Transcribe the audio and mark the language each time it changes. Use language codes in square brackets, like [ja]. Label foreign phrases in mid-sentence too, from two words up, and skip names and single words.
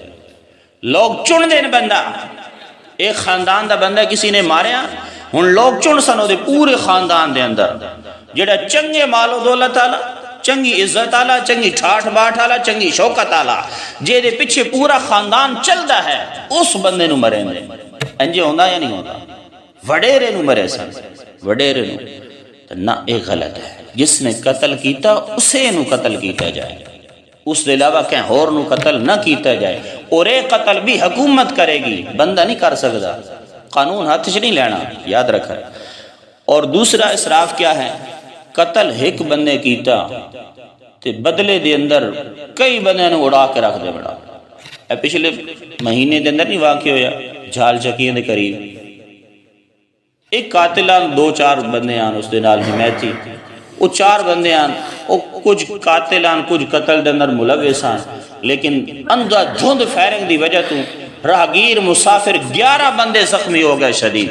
[pa] لوگ چن دین بندہ، ایک خاندان دا بندہ کسی نے ماریا، ہن لوگ چن سنو دے پورے خاندان دے اندر جڑا چنگے مال و دولت والا، چنگی عزت والا، چنگی ٹھاٹ باٹ والا، چنگی شوکت والا، جے دے پیچھے پورا خاندان چلدا ہے، اس بندے نو مرے نے. انجے ہوندا یا نہیں ہوندا؟ وڈیرے نو مرے سن، وڈیرے نو. [ur] نہ یہ غلط ہے. جس نے قتل کیتا اسے نو قتل کیتا جائے، اس دے علاوہ کہیں اور نو قتل نہ کیتا جائے. اور یہ قتل بھی حکومت کرے گی، بندہ نہیں کر سکتا. [pa] قانون ہاتھ چ نہیں لینا، یاد رکھا. [ur] اور دوسرا اسراف کیا ہے؟ [pa] قتل ایک بندے کیتا تے بدلے دے اندر کئی بندے نو اڑا کے رکھ دے بڑا. پچھلے مہینے دے اندر نہیں واقع ہویا جھال چکیاں دے قریب، ایک قاتلان دو چار بندے آن اس دے نال حمایتی، وہ چار بندے آن وہ کچھ قاتلان کچھ قتل دے اندر ملوث آن، لیکن اندھا دھند فائرنگ دی وجہ تو راہگیر مسافر 11 بندے زخمی ہو گئے شدید.